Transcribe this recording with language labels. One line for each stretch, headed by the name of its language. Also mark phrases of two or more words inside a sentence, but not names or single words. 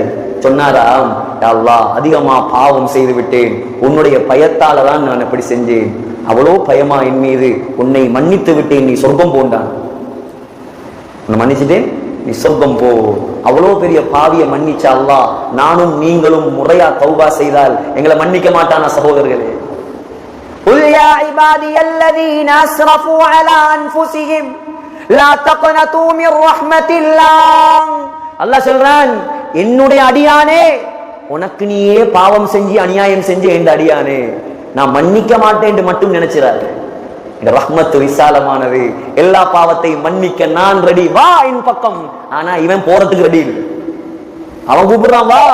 Tamil: சொன்னாராம்,
Arabic: يا الله,
Tamil: அதிகமா பாவம் செய்து விட்டேன், உன்னுடைய பயத்தால தான் நான் இப்படி செஞ்சேன், அவ்வளோ பயமா என் மீது, உன்னை மன்னித்து விட்டேன், நீ சொர்க்கம் போண்டான். உன்னை மன்னிச்சுட்டேன், நீ சொர்க்கம் போ. அவ்வளோ பெரிய பாவிய மன்னிச்ச அல்லாஹ் நானும் நீங்களும் முறையா தௌபா செய்தால் எங்களை மன்னிக்க மாட்டானா சகோதரர்களே?
Arabic: قل يا عبادي الذين اسرفوا على انفسهم لا تقنطوا من رحمة الله.
Tamil: அல்லாஹ் சொல்றான், என்னுடைய அடியானே, உனக்கு நீயே பாவம் செஞ்சு அநியாயம் செஞ்சு என்ற அடியானே, நான் மன்னிக்க மாட்டேன் என்று மட்டும் நினைச்சிடாரு. இந்த ரஹ்மத்து விசாலமானது, எல்லா பாவத்தையும் மன்னிக்க நான் ரெடி, வா என் பக்கம். ஆனா இவன் போறதுக்கு ரெடி இல்லை. அவன் கூப்பிடுறான், வா.